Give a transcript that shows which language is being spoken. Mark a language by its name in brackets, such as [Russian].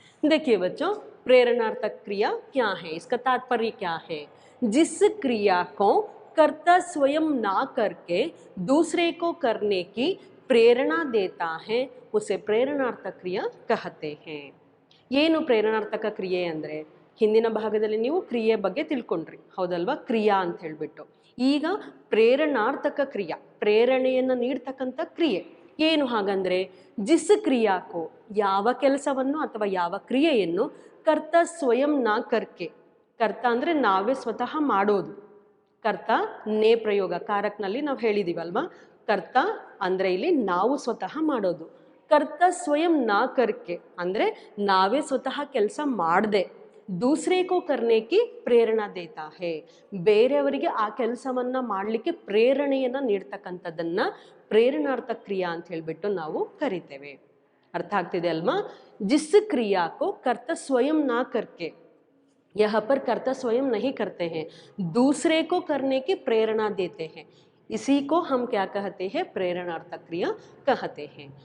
[Hindi] देखिए बच्चों, प्रेरणार्थक क्रिया क्या है, इसका तात्पर्य क्या है। जिस क्रिया को कर्ता स्वयं ना करके दूसरे को करने की प्रेरणा देता है उसे ಪ್ರೇರಣಾರ್ಥಕ ಕ್ರಿಯಾ कहते हैं। [Kannada] ಏನು ಪ್ರೇರಣಾರ್ಥಕ ಕ್ರಿಯೆ ಅಂದರೆ, ಹಿಂದಿನ ಭಾಗದಲ್ಲಿ ನೀವು ಕ್ರಿಯೆ ಬಗ್ಗೆ ತಿಳ್ಕೊಂಡ್ರಿ ಹೌದಲ್ವಾ, ಕ್ರಿಯಾ ಅಂತ ಹೇಳಿಬಿಟ್ಟು. ಈಗ ಪ್ರೇರಣಾರ್ಥಕ ಕ್ರಿಯಾ, ಪ್ರೇರಣೆಯನ್ನು ನೀಡ್ತಕ್ಕಂಥ ಕ್ರಿಯೆ ಏನು ಹಾಗಂದ್ರೆ, [Hindi] ಜಿಸ್ ಕ್ರಿಯಾಕೋ [Kannada] ಯಾವ ಕೆಲಸವನ್ನು ಅಥವಾ ಯಾವ ಕ್ರಿಯೆಯನ್ನು [Hindi] ಕರ್ತ ಸ್ವಯಂ ನಾ ಕರ್ಕೆ, [Kannada] ಕರ್ತ ಅಂದರೆ ನಾವೇ ಸ್ವತಃ ಮಾಡೋದು. ಕರ್ತ ನೇ ಪ್ರಯೋಗ ಕಾರಕ್ನಲ್ಲಿ ನಾವು ಹೇಳಿದೀವಲ್ವಾ, ಕರ್ತ ಅಂದರೆ ಇಲ್ಲಿ ನಾವು ಸ್ವತಃ ಮಾಡೋದು. [Hindi] ಕರ್ತ ಸ್ವಯಂ ನಾ ಕರ್ಕೆ [Kannada] ಅಂದರೆ ನಾವೇ ಸ್ವತಃ ಕೆಲಸ ಮಾಡದೆ [Hindi] ದೂಸರೆ ಕೋ ಕರ್ನೆ ಕಿ ಪ್ರೇರಣಾ ದೇತಾ ಹೇ, [Kannada] ಬೇರೆಯವರಿಗೆ ಆ ಕೆಲಸವನ್ನ ಮಾಡಲಿಕ್ಕೆ ಪ್ರೇರಣೆಯನ್ನು ನೀಡ್ತಕ್ಕಂಥದ್ದನ್ನ ಪ್ರೇರಣಾರ್ಥಕ ಕ್ರಿಯಾ ಅಂತ ಹೇಳಿಬಿಟ್ಟು ನಾವು ಕರಿತೇವೆ. ಅರ್ಥ ಆಗ್ತಿದೆ ಅಲ್ವಾ. [Hindi] जिस क्रिया को कर्ता स्वयं ना करके, यहाँ पर कर्ता स्वयं नहीं करते हैं, दूसरे को करने की प्रेरणा देते हैं, इसी को हम क्या कहते हैं, प्रेरणार्थक क्रिया कहते हैं।